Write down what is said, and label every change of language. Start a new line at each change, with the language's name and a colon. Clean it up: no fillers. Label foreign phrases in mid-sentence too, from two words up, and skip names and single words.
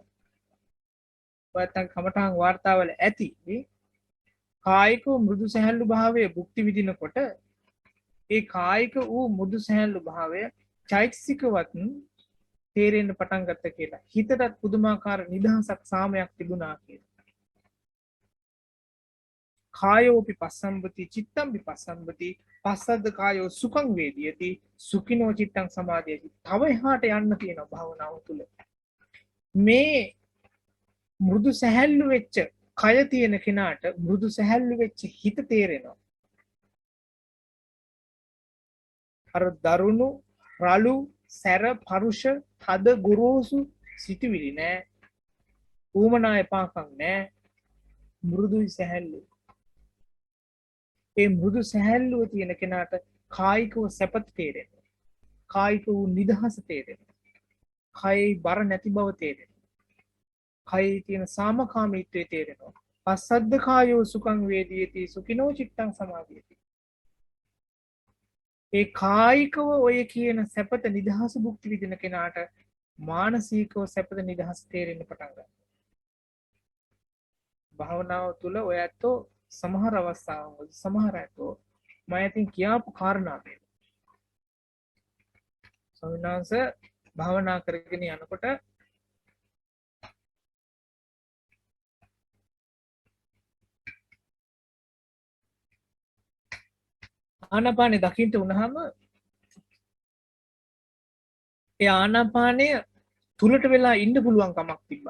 Sinhala: නැත්නම් කමඨාන් වාර්තාවල ඇති කායික මෘදු සැහැල්ලු භාවය භුක්ති විඳිනකොට ඒ කායික වූ මෘදු සැහැල්ලු භාවය චෛතසිකවත් තේරෙන්න පටන් ගත්ත කියලා. හිතටත් පුදුමාකාර නිදහසක් සාමයක් තිබුණා කියලා.
Pali: කායෝපි පස්සම්බති චිත්තම් විපස්සම්බති පස්සද්ද කායෝ සුඛං වේදියති සුඛිනෝ චිත්තං සමාධියති.
Sinhala: තව එහාට යන්න තියෙන භාවනාව තුළ මේ මෘදු සැහැල්ලු වෙච්ච කය තියෙන කෙනාට මෘදු සැහැල්ලු වෙච්ච හිත තේරෙනවා. අර දරුණු රළු සැර පරුෂ තද ගොරෝසු සිටිවිලි නෑ. ඌමනා එපාකම් නෑ. මෘදුයි සැහැල්ලු. ඒ මෘදු සැහැල්ලුව තියෙන කෙනාට කායිකව සැපත තේරෙනවා. කායික වූ නිදහස තේරෙනවා. කයේ බර නැති බව තේරෙනවා. කයේ තියෙන සාමකාමීත්වය තේරෙනවා.
Pali: පස්සද්ද කායෝ සුඛං වේදියති සුඛිනෝ චිත්තං සමාධියති.
Sinhala: ඒ කායිකව ඔය කියන සැපත නිදහස භුක්ති විඳින කෙනාට මානසිකව සැපත නිදහස තේරෙන්න පටන් ගන්නවා. භාවනාව තුළ ඔය ඇත්තෝ සමහර අවස්ථාවල සමහර ඇත්තෝ මම ඉතින් කියාපු කාරණා මේ ස්වාමීන් වහන්සේ භාවනා කරගෙන යනකොට ආනාපානෙ දකින්න උනහම ඒ ආනාපානය තුලට වෙලා ඉන්න පුළුවන් කමක් තිබ්බා.